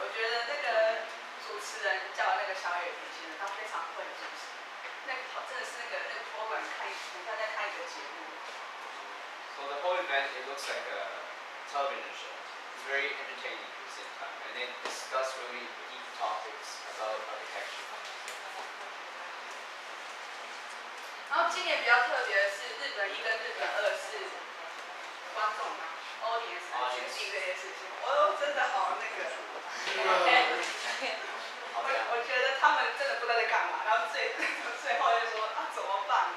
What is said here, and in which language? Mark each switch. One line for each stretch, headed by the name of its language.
Chinese: 我觉得那个主持人叫那个小野田先生，他非常会主持。那个真的是那个 program 很像在看一个节目。
English: So the whole event it looks like a television show. It's very entertaining at the same time, and they discuss really deep topics about architecture.
Chinese: 然后今年比较特别的是，日本1跟日本2是观众嘛，audience 来决定这件事情。真的好那个。我觉得他们真的不知道在干嘛，然后最后就说啊怎么办？